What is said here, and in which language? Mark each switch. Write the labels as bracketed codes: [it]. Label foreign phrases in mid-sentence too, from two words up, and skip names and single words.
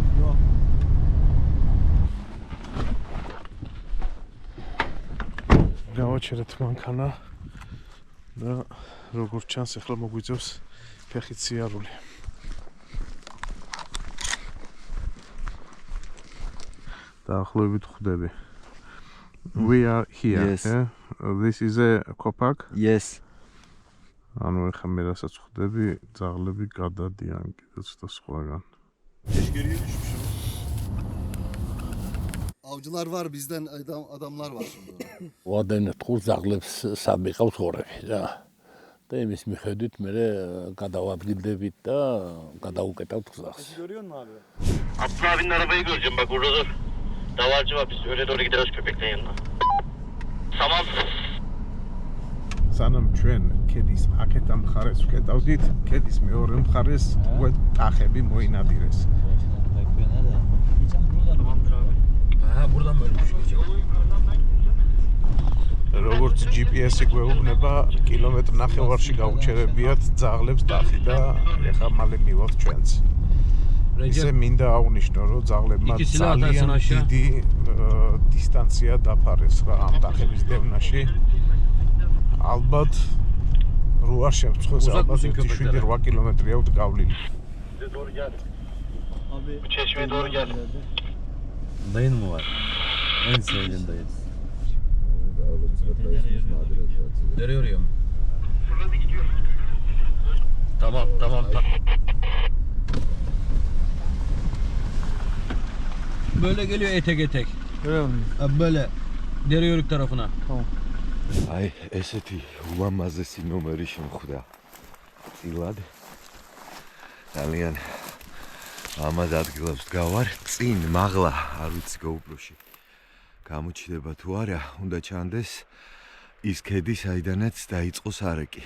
[ka] გავაჩერეთ მანქანა და როგორც ჩანს ახლა მოგვიწევს ფეხით სიარული. დაახლოებით ხვდები. [en] We are here. Yes. Yeah? This is a Kopak. Yes. [ka] ანუ ახლა მე რასაც ხვდები, ძაღლები გადადიან კიდეც და სხვაგან. [tr] Avcılar var bizden adamlar var şimdi. [ka] ვადენთ ყურ ძაღლებს სად მიყავს ღორები რა. და იმის მიხედვით მე გადავადგილდებით და გადაუკეტავთ გზას. [tr] Görüyor musun abi? Abdullah abinin arabayı göreceğim bak orada dur. Davarcı var biz öyle doğru gideriz köpekten yanına. Tamam. [ka] სანამ ჩვენ ქედის აქეთ ამ მხარეს ვკეტავდით, ქედის მეორე მხარეს უკვე ტახები მოინადირეს. [tr] Tamamdır abi. Ha buradan böyle geçecek. [ka] როგორც GPS-ი გვეუბნება, კილომეტრ ნახევარში გაუჩერებიათ ძაღლებს ტახი და ეხლა მალე მივალთ ჩვენც. ისე მინდა აღვნიშნო, რომ ძაღლებმა ძალიან დიდი დისტანცია დაფარეს რა ამ ტახების დევნაში. ალბათ რო არ შემწხვეს, ალბათ 7-8 კილომეტრია გავლილი. [tr] Bize doğru gel. Abi. Bu çeşmeye doğru gel. Dayın mı var? En sevdiğim dayın. Nereye oraya mı? Fırladı gidiyor. Tamam. Böyle geliyor etek. Görüyor musun? Abi böyle. Dere yörük tarafına. Tamam. [ka] აი, ესეთი ულამაზესი ნომერი შემხვდა. წილად. ძალიან ამად ადგილებს გავარ. წინ მაღლა, არ ვიცი GoPro-ში. გამოჩნდება თუ არა, უნდა ჩანდეს ის ქედი, საიდანაც დაიწყო სარეკი.